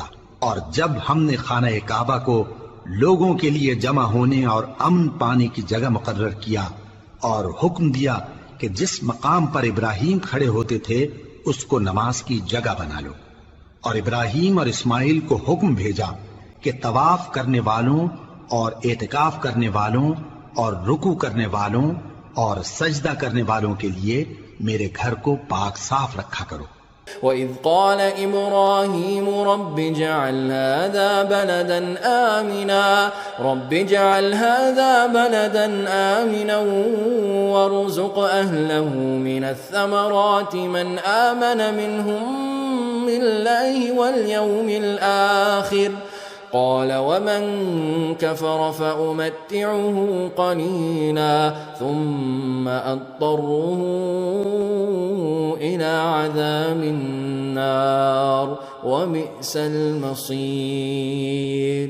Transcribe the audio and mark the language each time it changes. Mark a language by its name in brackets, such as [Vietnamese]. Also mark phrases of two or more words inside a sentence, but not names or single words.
[Urdu] اور جب ہم نے خانہ کعبہ کو لوگوں کے لیے جمع ہونے اور امن پانے کی جگہ مقرر کیا اور حکم دیا کہ جس مقام پر ابراہیم کھڑے ہوتے تھے اس کو نماز کی جگہ بنا لو، اور ابراہیم اور اسماعیل کو حکم بھیجا کہ طواف کرنے والوں اور اعتکاف کرنے والوں اور رکوع کرنے والوں اور سجدہ کرنے والوں کے لیے میرے گھر کو پاک صاف رکھا کرو. [Arabic] وإذ قال إبراهيم رب اجعل هذا بلدا آمنا وارزق أهله من الثمرات من آمن منهم بالله واليوم الآخر قال ومن كفر فأمتعه قليلا ثم أضطره إلى عذاب النار وبئس المصير.